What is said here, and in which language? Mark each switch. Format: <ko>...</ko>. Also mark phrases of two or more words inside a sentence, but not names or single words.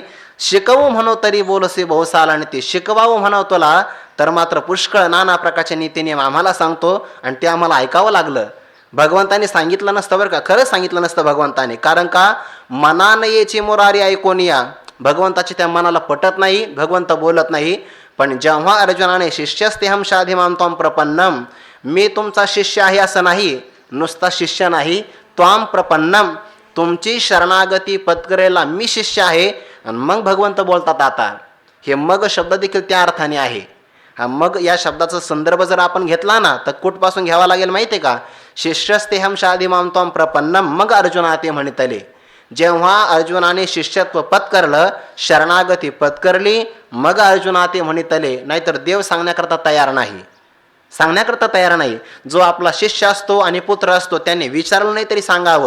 <mr>शिकवू म्हणो तरी बोलसे बहुसाल आणि ते शिकवावं म्हणावं तुला तर मात्र पुष्कळ नाना प्रकारचे नीती नियम आम्हाला सांगतो आणि ते आम्हाला ऐकावं लागलं. भगवंताने सांगितलं नसतं बरं का, खरंच सांगितलं नसतं भगवंताने. कारण का मनानयेची मुरारी ऐकून या. भगवंताची त्या मनाला पटत नाही, भगवंत बोलत नाही. पण जेव्हा अर्जुनाने</mr> <sa>शिष्यस्तेहम शाधिमाम त्वाम प्रपन्नम,</sa> <mr>मी तुमचा शिष्य आहे असं नाही, नुसता शिष्य नाही,</mr> <sa>त्वाम प्रपन्नम,</sa> <mr>तुमची शरणागती पत्करेला मी शिष्य आहे. आणि मग भगवंत बोलतात. आता हे मग शब्द देखील त्या अर्थाने आहे. हा मग या शब्दाचा संदर्भ जर आपण घेतला ना तर कुठपासून घ्यावा लागेल माहिती आहे का.</mr> <sa>शिष्यस्तेहम शाधिमाम त्वाम प्रपन्नम</sa> <mr>मग अर्जुना ते म्हणतले. जेव्हा अर्जुनाने शिष्यत्व पत्करलं, शरणागती पत्करली, मग अर्जुना ते म्हणतले. नाहीतर देव सांगण्याकरता तयार नाही, सांगण्याकरता तयार नाही. जो आपला शिष्य असतो आणि पुत्र असतो त्याने विचारलं नाही तरी सांगावं.</mr>